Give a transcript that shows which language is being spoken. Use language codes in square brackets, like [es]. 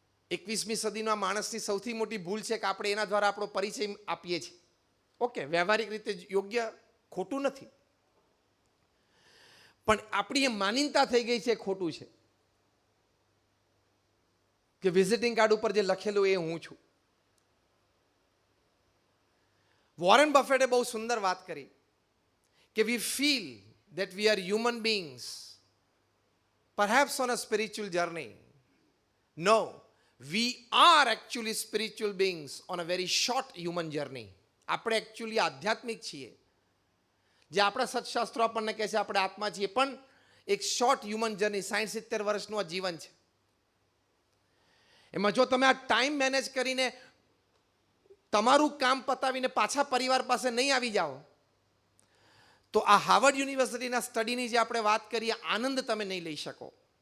[gu] 21મી સદીના માણસની સૌથી મોટી ભૂલ છે કે આપણે એના દ્વારા આપણો પરિચય આપીએ છીએ. ઓકે, વ્યવહારિક રીતે યોગ્ય, ખોટું નથી, પણ આપણી એ માનીતા થઈ ગઈ છે ખોટું છે કે વિઝિટિંગ કાર્ડ ઉપર જે લખેલું એ હું છું. વોરેન બફેટે બહુ સુંદર વાત કરી કે [en] We feel that we are human beings, perhaps on a spiritual journey. No, we are actually spiritual beings on a very short human journey. [gu] આપણે એકચ્યુઅલી આધ્યાત્મિક છીએ. જે આપણા સત્શાસ્ત્રો આપણને કહે છે આપણે આત્મા છીએ, પણ એક [en] short human journey, [gu] 60-70 વર્ષનું આ જીવન છે. એમાં જો તમે આ ટાઈમ મેનેજ કરીને તમારું કામ પતાવીને પાછા પરિવાર પાસે નહીં આવી જાઓ તો આ હાર્વર્ડ યુનિવર્સિટીના સ્ટડીની જે આપણે વાત કરીએ આનંદ તમે નહીં લઈ શકો.